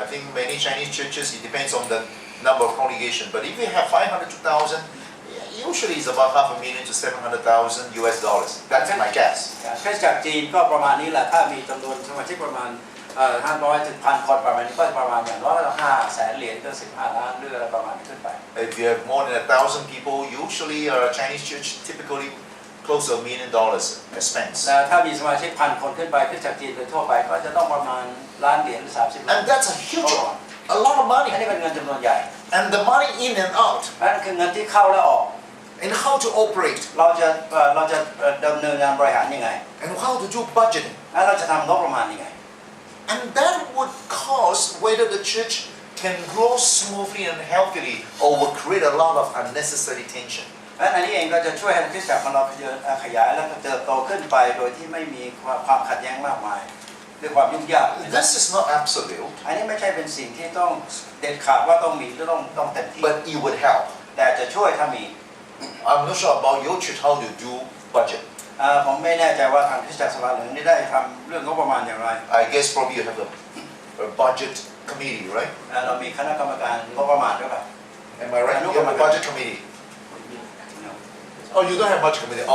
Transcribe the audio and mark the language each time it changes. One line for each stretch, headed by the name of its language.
English: I think many Chinese churches, it depends on the number of congregation. But if you have 500 to 1,000, usually it's about $500,000 to $700,000. That's my guess.
Thai: คริสตจักรจีนก็ประมาณนี้แหละถ้ามีจำนวนสมาชิกประมาณ500 ถึง 1,000 คนประมาณนี้ก็ประมาณอย่างน้อยก็$500,000ก็15 ล้านหรืออะไรประมาณนี้ขึ้นไป
English: If you have more than 1,000 people, usually Chinese church typically close to $1 million expense.
Thai: และถ้ามีสมาชิก1,000 คนขึ้นไปคริสตจักรจีนโดยทั่วไปก็จะต้องประมาณ$1 ล้านหรือ30 ล้าน
English: And that's a huge one. A lot of
Thai: อัน
English: money.
Thai: นี้เป็นเงินจำนวนใหญ่
English: And the money in and out.
Thai: นั่นคือเงินที่เข้าและออก
English: And how to operate.
Thai: เราจะดำเนินงานบริหารยังไง
English: And how to do budgeting.
Thai: และเราจะทำงบประมาณยังไง
English: And that would cause whether the church can grow smoothly and healthily or will create a lot of unnecessary tension.
Thai: และอันนี้เองก็จะช่วยให้คริสตจักรของเราขยายและเติบโตขึ้นไปโดยที่ไม่มีความขัดแย้งมากมายด้วยความยุ่งยาก
English: This is not absolute,
Thai: อันนี้ไม่ใช่เป็นสิ่งที่ต้องเด็ดขาดว่าต้องมีหรือต้องเต็มที่
English: but it would help.
Thai: แต่จะช่วยถ้ามี
English: I'm not sure about your church how to do budget.
Thai: ผมไม่แน่ใจว่าทางคริสตจักรสภาเหลืองนี่ได้ทำเรื่องงบประมาณอย่างไร
English: I guess probably you have a budget committee, right?
Thai: เรามีคณะกรรมการงบประมาณด้วยป่ะ
English: Am I right? You have a budget committee. Oh, you don't have budget committee.